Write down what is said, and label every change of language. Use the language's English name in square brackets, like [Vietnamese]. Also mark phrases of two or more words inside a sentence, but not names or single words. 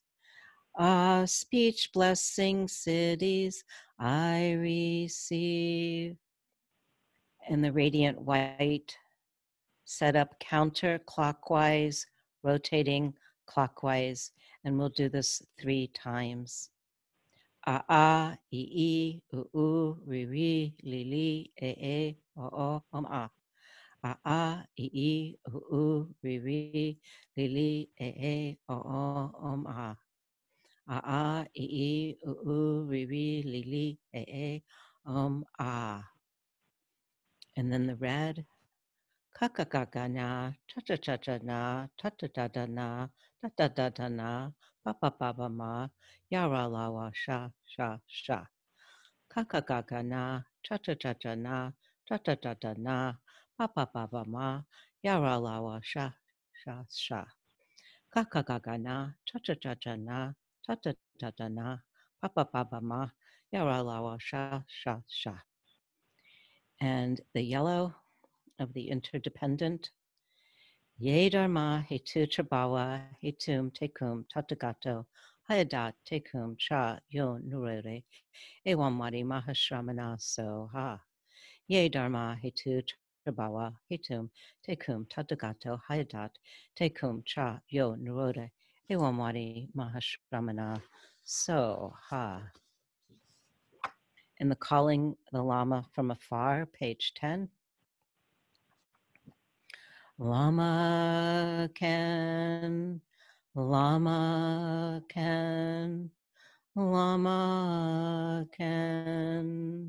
[English] Ah, speech blessing cities I receive. And the radiant white set up counterclockwise, rotating clockwise, and we'll do this 3 times. Ah, ee, ooh, ri, li, o, ah. Ah, ee, ooh, ri, li, o, ah. Ah, ee, ooh, ri, li, ah. And then the red. Kakakakana, cha-cha-cha-cha-na, ta-ta-ta-ta-na, ta-ta-ta-ta-na, pa-pa-pa-pa-ma, yara-lawa, sha. Kakakakana, cha-cha-cha-cha-na, ta-ta-ta-ta-na, pa-pa-pa-pa-ma, yara-lawa, sha. Kakakakana, cha-cha-cha-cha-na, ta-ta-ta-ta-na, pa-pa-pa-pa-ma, yara-lawa, sha. And the yellow of the interdependent. [Sanskrit] Ye dharma hetu trabawa hetum tekum tatagato hayadat tekum cha yo nurere ewamwadi mahashramana soha. Ye dharma hetu trabawa hetum tekum tatagato hayadat tekum cha yo nurere ewamwadi mahashramana soha. [English] In the calling the Lama from afar, page 10. Lama can, Lama can, Lama can.